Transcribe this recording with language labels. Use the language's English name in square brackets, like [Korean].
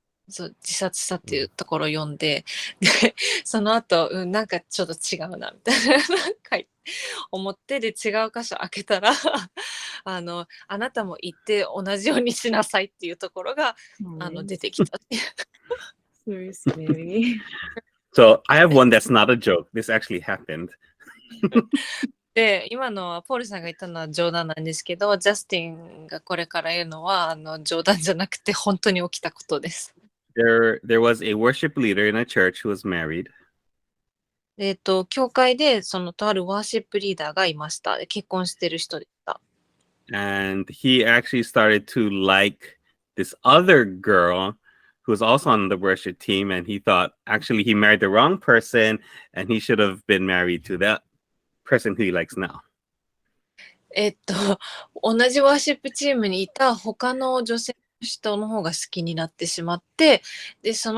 [Japanese] そう自殺したっていうところを読んで、でその後、なんかちょっと違うなみたいな思ってで違う箇所開けたらあなたも言って同じようにしなさいっていうところが出てきたっていう。 [English] So scary. So I have one that's not a joke. This actually happened. [Japanese] で今のはポールさんが言ったのは冗談なんですけど、ジャスティンがこれから言うのは冗談じゃなくて本当に起きたことです。 [English] There was a worship leader in a church who was married. [Japanese] 教会でとあるワーシップリーダーがいました。結婚してる人でした。 [English] And he actually started to like this other girl who was also on the worship team. And he thought, actually, he married the wrong person and he should have been married to that person who he likes now. [Japanese] 同じワーシップチームにいた他の女性の人の方が好きになってしまって、で